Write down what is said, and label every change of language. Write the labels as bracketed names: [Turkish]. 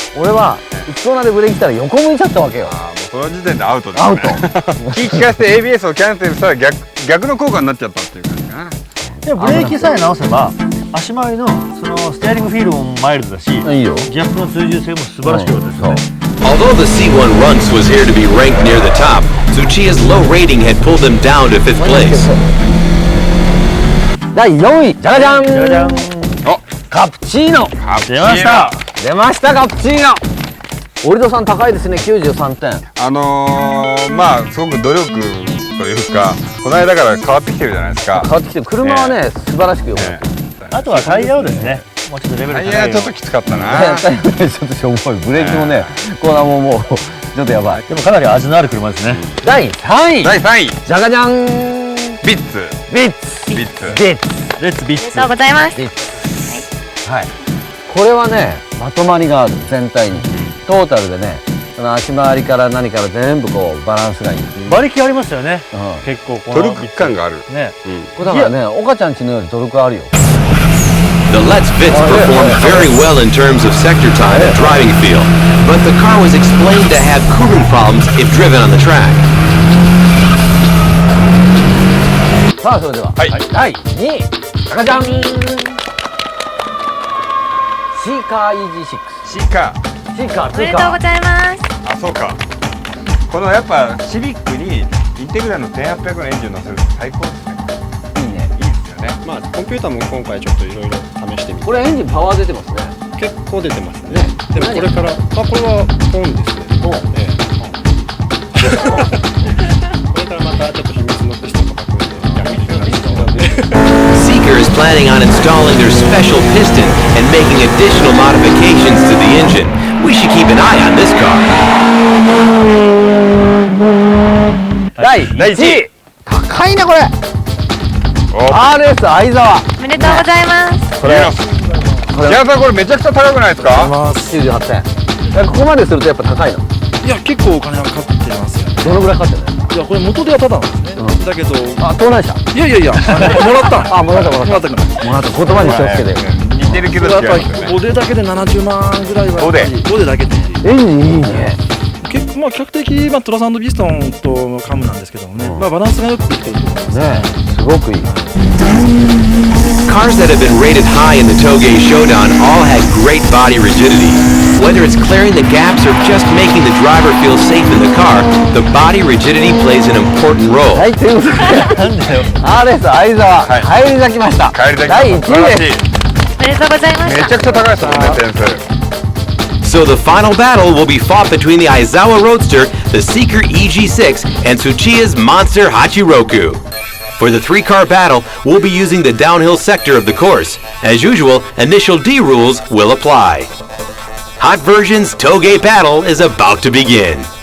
[Japanese] 俺は1コーナーでブレーキしたら横向いちゃったわけよ。もうその時点でアウトですね。アウト。気利かせて ABS をキャンセルしたら逆の効果になっちゃったっていう感じかな。でもブレーキさえ直せば足回りのそのステアリングフィールもマイルドだし、いいよ。ギャップの追従性も素晴らしかったですよね。 [English] Although the C1 Runx was here to be ranked near the top, Tsuchiya's low rating had pulled him down to 5th place. [Japanese] 第4位、じゃがじゃん。じゃがじゃん。お、カプチーノ。出ました。出ましたカプチーノ。オリドさん高いですね、93点。まあすごく努力というか、この間から変わってきてるじゃないですか。変わってきてる。車はね、素晴らしくよくなってる。あとはタイヤをですね、もうちょっとレベル高い。タイヤちょっときつかったな。タイヤちょっとしょぼい。ブレーキもね、コーナーももうちょっとやばい。でもかなり味のある車ですね。第3位。第3位。じゃがじゃん。ビッツ。ビッツ。ビッツ。ビッツ。レッツビッツ。ありがとうございます。はい。これはね、まとまりがある全体に。トータルでね、その足回りから何から全部こうバランスがいい。馬力ありますよね。結構このトルク感がある。ね。これだからね、岡ちゃんちのよりトルクあるよ。 [English] The Let's Vitz performed very well in terms of sector time and driving feel, but the car was explained to have cooling problems if driven on the track. [Japanese] さあそれでは、第2位じゃじゃん、シーカーイージー6。シーカーおめでとうございます。あ、そうか。このやっぱシビックにインテグラの1800のエンジン乗せると最高ですね。いいね。いいですよね。まあコンピューターも今回ちょっといろいろ試してみて。これエンジンパワー出てますね。結構出てますね。でもこれから、これはポンですね。これからまたちょっと秘密のテストとか [English] Seeker is planning on installing their special piston and making additional modifications to the engine. We should keep an eye on this car. [Japanese] 第1位。高いなこれ。RS 相沢。おめでとうございます。これ。ジャーさんこれめちゃくちゃ高くないですか？98点。ここまでするとやっぱ高いの？いや結構お金はかかってますよね。どのぐらいかかってるの？いやこれ元手はただなんですね。だけど盗難車？いやもらった。もらった言葉に気をつけて。似てるけど違う。やっぱボデだけで70万ぐらいは。ボデだけで。エンジンいいね。結構比較的トラス&ピストンとカムなんですけどもね。バランスがよくできてると思いますね。すごくいい。 [English] Cars that have been rated high in the Toge Showdown all had great body rigidity. Whether it's clearing the gaps or just making the driver feel safe in the car, the body rigidity plays an important role. [Japanese] はい、ということで、RS 相沢、帰り咲きました。第1位です。おめでとうございました。めちゃくちゃ高いですもんね、点数。 [English] So the final battle will be fought between the Aizawa Roadster, the Seeker EG6, and Tsuchiya's Monster Hachiroku. For the three-car battle, we'll be using the downhill sector of the course. As usual, initial D rules will apply. Hot Version's Toge battle is about to begin.